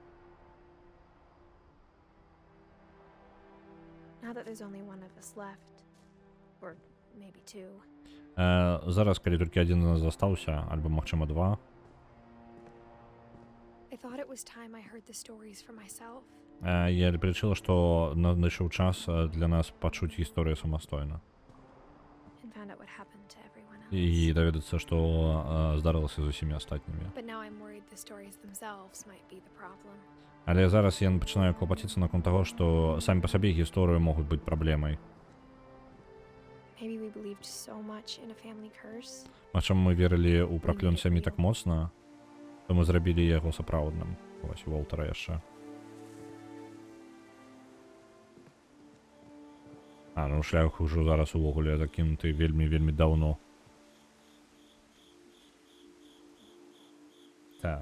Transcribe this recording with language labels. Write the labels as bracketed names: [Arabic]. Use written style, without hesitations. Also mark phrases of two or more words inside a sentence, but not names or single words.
[Belarusian] Зараз, калі толькі адзін з нас застаўся, альбо, магчыма, два. Я лічыла, што надышоў час для нас пачуць гісторыю самастойна. [English] found out what happened to everyone else. [Belarusian] І даведацца, што здарылася з усімі астатнімі. [English] But now I'm worried the stories themselves might be the problem. [Belarusian] Але зараз я пачынаю клапаціцца наконт таго, што самі па сабе гісторыі могуць быць праблемай. [English] Maybe we believed so much in a family curse. [Belarusian] Магчыма, мы верылі ў праклён сям'і так моцна, то мы зрабілі яго сапраўдным. Вось у Уолтера яшчэ. Ну шлях ужо зараз увогуле закінуты вельмі даўно. Так.